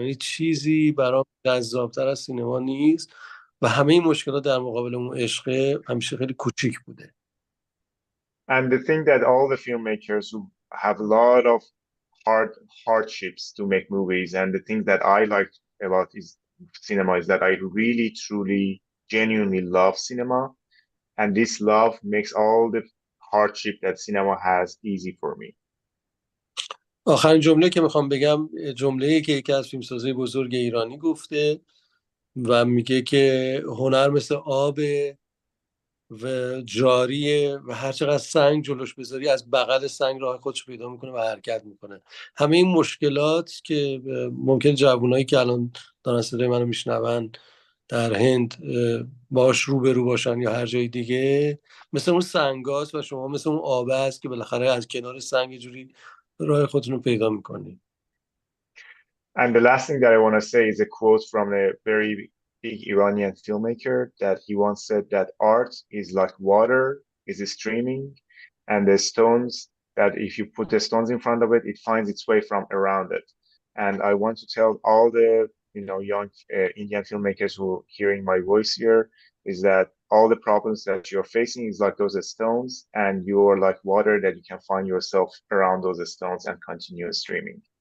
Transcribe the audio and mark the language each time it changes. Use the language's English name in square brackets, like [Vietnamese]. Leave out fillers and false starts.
[Persian] یعنی چیزی برام جذابتر از سینما نیست و همه این مشکلات در مقابل اون عشق همیشه خیلی کوچیک بوده. [English] And the thing that all the filmmakers who have a lot of hardships to make movies, and the thing that I like about is cinema is that I really, truly, genuinely love cinema, and this love makes all the hardship that cinema has easy for me. [Persian] آخرین جمله که میخوام بگم جمله‌ای که یکی از فیلمسازهای بزرگ ایرانی گفته و میگه که هنر مثل آب و جاریه و هر چقدر سنگ جلوش بذاری از بغل سنگ راه خودش پیدا میکنه و حرکت میکنه. همه این مشکلات که ممکن جوانایی که الان دارن صدای منو میشنون در هند باش روبرو باشن یا هر جای دیگه، مثل اون سنگاست و شما مثل اون آبه است که بالاخره از کنار سنگ یه جوری راه خودتون رو پیدا میکنید. [English] And the last thing that I want to say is a quote from a very big Iranian filmmaker that he once said that art is like water, is streaming, and the stones that if you put the stones in front of it, it finds its way from around it. And I want to tell all the young Indian filmmakers who are hearing my voice here is that all the problems that you're facing is like those stones, and you're like water that you can find yourself around those stones and continue streaming.